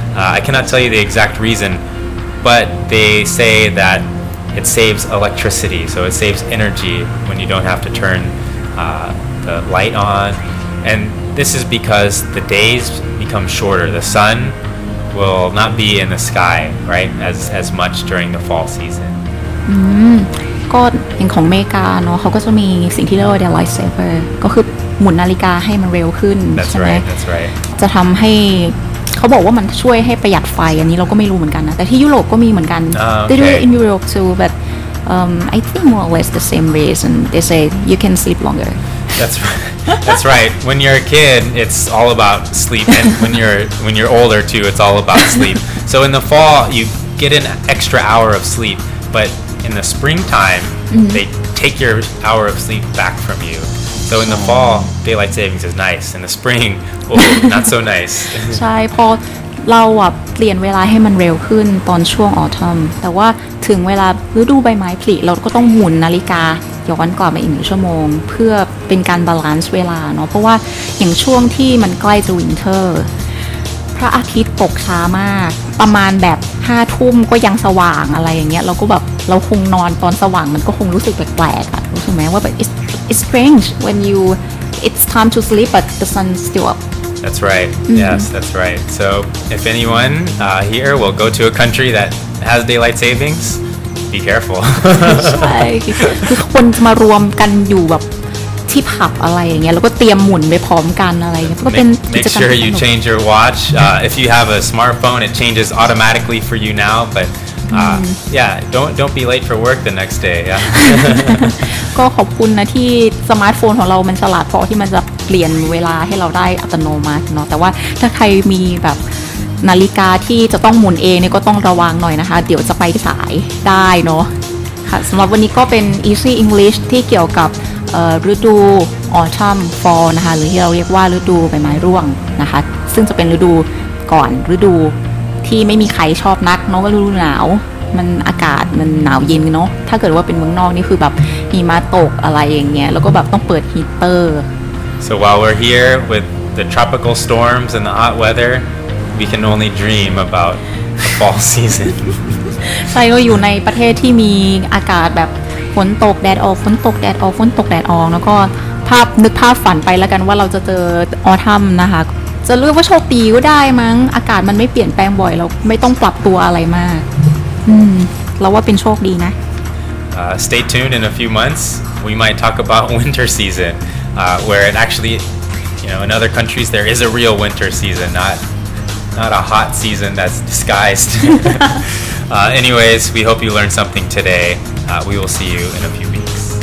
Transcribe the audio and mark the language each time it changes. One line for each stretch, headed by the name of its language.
English: I cannot tell you the exact reason, but they say that it saves electricity, so it saves energy when you don't have to turn the light on. And this is because the days become shorter. The sun will not be in the sky, right, as much during the fall season.
Thai: ก็อย่างของอเมริกาเนาะเขาก็จะมีสิ่งที่เรียกว่า daylight saver ก็คือหมุนนาฬิกาให้มันเร็วขึ้น
English: That's
Thai: ใช่ไหม
English: right. That's right.
Thai: จะทำให้เขาบอกว่ามันช่วยให้ประหยัดไฟอันนี้เราก็ไม่รู้เหมือนกันนะแต่ที่ยุโรปก็มีเหมือนกัน
English: They do it in Europe too but I think more or less the same reason they say you can sleep longer That's right. That's right. When you're a kid, it's all about sleep, and when you're older too, it's all about sleep. So in the fall, you get an extra hour of sleep, but in the springtime, they take your hour of sleep back from you. So in the fall, daylight savings is nice. In the spring, not so nice.
Thai: ใช่พอเราเปลี่ยนเวลาให้มันเร็วขึ้นตอนช่วงออทัมแต่ว่าถึงเวลาฤดูใบไม้ผลิเราก็ต้องหมุนนาฬิกาย้อนกลับมาอีก1 ชั่วโมงเพื่อเป็นการบาลานซ์เวลาเนาะเพราะว่าอย่างช่วงที่มันใกล้จะวินเทอร์พระอาทิตย์ตกช้ามากประมาณแบบ5 ทุ่มก็ยังสว่างอะไรอย่างเงี้ยเราก็แบบเราคงนอนตอนสว่างมันก็คงรู้สึกแปลกๆรู้สึกไหมว่าแบบ
English: it's strange when it's time to sleep but the sun's still up That's right. Yes, that's right. So if anyone here will go to a country that has daylight savings, be careful.
Thai: ใช่คือคนจะมารวมกันอยู่แบบที่ผับอะไรอย่างเงี้ยแล้วก็เตรียมหมุนไปพร้อมกันอะไรอย่างเงี้ยก็เป็นกิ
English: Make
Thai: จกรรม
English: sure you change your watch. If you have a smartphone, it changes automatically for you now. But yeah, don't be late for work the next day. Yeah.
Thai: ก็ขอบคุณนะที่สมาร์ทโฟนของเรามันฉลาดพอที่มันจะเปลี่ยนเวลาให้เราได้อัตโนมัติเนาะแต่ว่าถ้าใครมีแบบนาฬิกาที่จะต้องหมุนเองเนี่ยก็ต้องระวังหน่อยนะคะเดี๋ยวจะไปสายได้เนาะค่ะสำหรับวันนี้ก็เป็น Easy English ที่เกี่ยวกับ ฤดู Autumn Fall นะคะหรือที่เราเรียกว่าฤดูใบไม้ร่วงนะคะซึ่งจะเป็นฤดูก่อนฤดูที่ไม่มีใครชอบนักเนาะก็ฤดูหนาวมันอากาศมันหนาวเย็นเนาะถ้าเกิดว่าเป็นเมืองนอกนี่คือแบบหิมะตกอะไรอย่างเงี้ยแล้วก็แบบต้องเปิดฮีตเตอร์
English: So while we're here with the tropical storms and the hot weather, we can only dream about the fall season.
Thai: ใช่ก็อยู่ในประเทศที่มีอากาศแบบฝนตกแดดออกฝนตกแดดออกฝนตกแดดออกแล้วก็นึกภาพฝันไปแล้วกันว่าเราจะเจอออทัมนะคะจะเรียกว่าโชคดีก็ได้มั้งอากาศมันไม่เปลี่ยนแปลงบ่อยเราไม่ต้องปรับตัวอะไรมากเราว่าเป็นโชคดีนะ
English: Stay tuned in a few months. We might talk about winter season, where it actually, in other countries there is a real winter season, not a hot season that's disguised. Anyways, we hope you learned something today. We will see you in a few weeks.